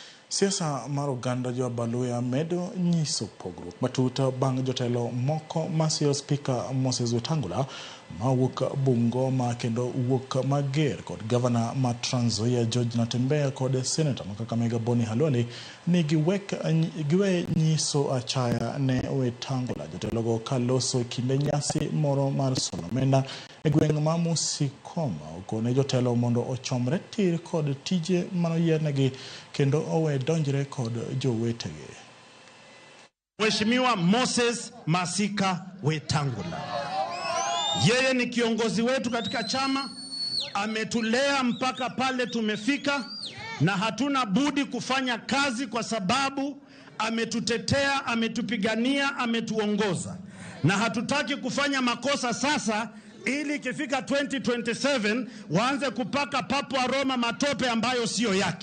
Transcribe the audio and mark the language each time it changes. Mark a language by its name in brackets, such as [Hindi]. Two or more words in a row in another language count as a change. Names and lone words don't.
[Luo (Kenya and Tanzania)] Siasa mar oganda jo Baluya medo nyiso pogruok matut bang' jotelo moko masiyo Spika Moses Wetangula mawuok Bungoma kendo wuok mager kod gavana ma Trans Nzoia George Natembeya kod Senator ma Kakamega Boni Halwale ni giwe nyiso achaya ne Wetangula. Jotelogo kaloso kinde nyasi moro mar Solomenda e gweng' ma Musikoma okone jotelo mondo ochomre tir kod tije manoyienegi kendo owe donjre kod jowetege. [Swahili] Mheshimiwa Moses Masika Wetangula, yeye ni kiongozi wetu katika chama, ametulea mpaka pale tumefika, na hatuna budi kufanya kazi kwa sababu ametutetea, ametupigania, ametuongoza, na hatutaki kufanya makosa sasa ili ikifika 2027 waanze kupaka papu wa Roma matope ambayo sio yake.